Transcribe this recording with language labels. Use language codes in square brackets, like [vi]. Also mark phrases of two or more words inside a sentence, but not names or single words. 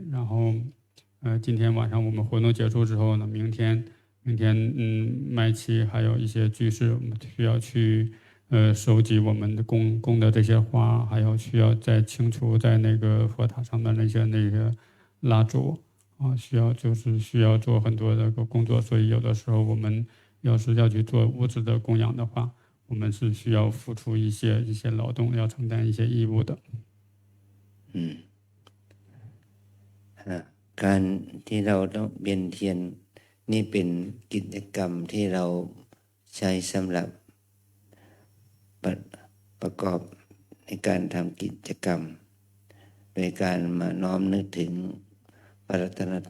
[zh] 然后，今天晚上我们活动结束之后呢，明天麦期还有一些居士，我们需要去收集我们的供的这些花，还有需要再清除在那个佛塔上的那个蜡烛啊，需要做很多的工作。所以有的时候我们要是要去做物质的供养的话，我们是需要付出一些劳动，要承担一些义务的。 [th] การที่เราต้องเวียนเทียนนี่เป็นกิจกรรมที่เราใช้สำหรับประกอบในการทำกิจกรรมโดยการมาน้อมนึกถึงพระรัตนต